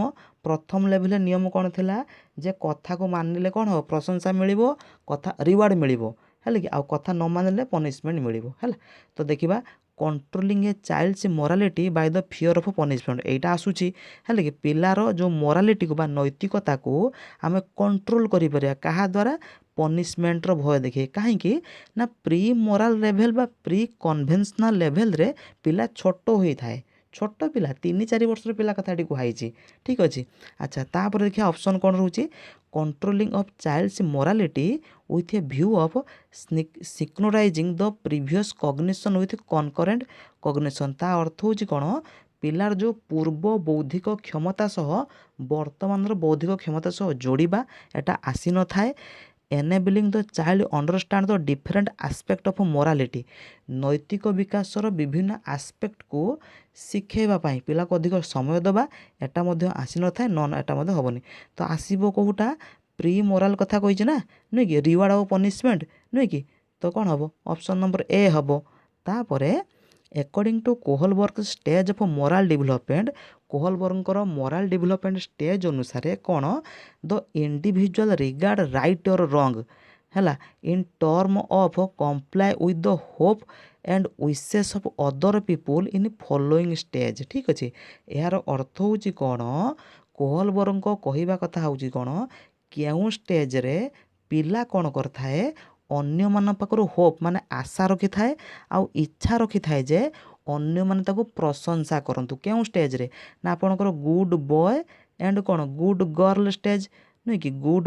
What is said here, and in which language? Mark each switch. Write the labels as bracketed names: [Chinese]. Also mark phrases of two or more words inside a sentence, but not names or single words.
[Odia] ପ୍ରଥମ ଲେଭେଲ୍ରେ ନିୟମ କ'ଣ ଥିଲା ଯେ କଥାକୁ ମାନିଲେ କ'ଣ ହେବ ପ୍ରଶଂସା ମିଳିବ କଥା ରିୱାର୍ଡ଼ ମିଳିବ ହେଲା କି ଆଉ କଥା ନ ମାନିଲେ ପନିସମେଣ୍ଟ ମିଳିବ ହେଲା ତ ଦେଖିବା [English] controlling a child's morality by the fear of punishment [Odia] ଏଇଟା ଆସୁଛି ହେଲା କି ପିଲାର ଯେଉଁ ମୋରାଲିଟିକୁ ବା ନୈତିକତାକୁ ଆମେ କଣ୍ଟ୍ରୋଲ କରିପାରିବା କାହା ଦ୍ୱାରା ପନିସମେଣ୍ଟର ଭୟ ଦେଖେ କାହିଁକି ନା [English] pre moral level [Odia] ବା ପ୍ରି [English] conventional levelରେ [Odia] ପିଲା ଛୋଟ ହୋଇଥାଏ ଛୋଟ ପିଲା 3-4 ବର୍ଷର ପିଲା କଥା ଏଠି କୁହାଯାଇଛି ଠିକ୍ ଅଛି ଆଚ୍ଛା ତାପରେ ଦେଖିବା ଅପସନ୍ କ'ଣ ରହୁଛି [English] controlling of child's morality with a view of synchronizing the previous cognition with concurrent cognition [Odia] ତା ଅର୍ଥ ହେଉଛି କ'ଣ ପିଲାର ଯେଉଁ ପୂର୍ବ ବୌଦ୍ଧିକ କ୍ଷମତା ସହ ବର୍ତ୍ତମାନର ବୌଦ୍ଧିକ କ୍ଷମତା ସହ ଯୋଡ଼ିବା ଏଟା ଆସିନଥାଏ [English] enabling the child understand the different aspect of morality [Odia] ନୈତିକ ବିକାଶର ବିଭିନ୍ନ ଆସ୍ପେକ୍ଟକୁ ଶିଖେଇବା ପାଇଁ ପିଲାକୁ ଅଧିକ ସମୟ ଦେବା ଏଟା ମଧ୍ୟ ଆସିନଥାଏ ଏଟା ମଧ୍ୟ ହେବନି ତ ଆସିବ କେଉଁଟା [English] pre moral [Odia] କଥା କହିଛି ନା ନୁହେଁ କି ରିୱାର୍ଡ଼ ଆଉ ପନିସମେଣ୍ଟ ନୁହେଁ କି ତ କ'ଣ ହେବ ଅପସନ୍ ନମ୍ବର ଏ ହେବ ତାପରେ [English] according to Kohlberg stage of moral development କୋହଲବର୍ଗଙ୍କର moral development stage [Odia] ଅନୁସାରେ କ'ଣ [English] the individual regard right or wrong ହେଲା ଇନ୍ term of comply with the hope and wishes of other people in following stage [Odia] ଠିକ୍ ଅଛି ଏହାର ଅର୍ଥ ହେଉଛି କ'ଣ କୋହଲବର୍ଗଙ୍କ କହିବା କଥା ହେଉଛି କ'ଣ କେଉଁ ଷ୍ଟେଜ୍ରେ ପିଲା କ'ଣ କରିଥାଏ ଅନ୍ୟମାନଙ୍କ ପାଖରୁ ହୋପ୍ ମାନେ ଆଶା ରଖିଥାଏ ଆଉ ଇଚ୍ଛା ରଖିଥାଏ ଯେ ଅନ୍ୟମାନେ ତାକୁ ପ୍ରଶଂସା କରନ୍ତୁ କେଉଁ ଷ୍ଟେଜ୍ରେ ନା ଆପଣଙ୍କର [English] good boy and [Odia] କ'ଣ [English] good girl stage [Odia] ନୁହେଁ କି ଗୁଡ୍